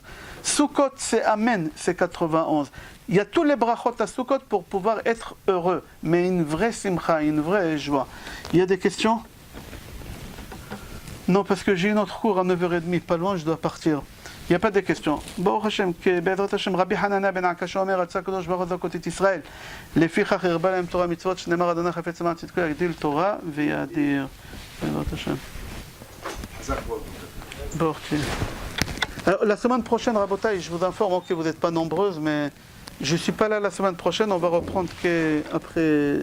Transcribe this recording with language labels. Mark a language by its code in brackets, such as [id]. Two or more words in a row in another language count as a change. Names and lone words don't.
[fr] Sukkot c'est Amen, c'est 91. Il y a tous les brachot à Sukkot pour pouvoir être heureux, mais une vraie simcha, une vraie joie. Il y a des questions? Non, parce que j'ai une autre cours à 9h30, pas loin, je dois partir. Il n'y a pas de questions. [he] ברוך השם, בעזרת השם, רבי חנניה בן עקשיא אומר, רצה הקדוש ברוך הוא לזכות את ישראל. לפיכך הרבה להם תורה מצוות, שנאמר אדוני חפץ למען צדקו יגדיל תורה ויאדיר. בעזרת השם. [fr] Alors, la semaine prochaine, Rabotai, je vous informe que vous n'êtes pas nombreuses, mais je ne suis pas là la semaine prochaine, on va reprendre après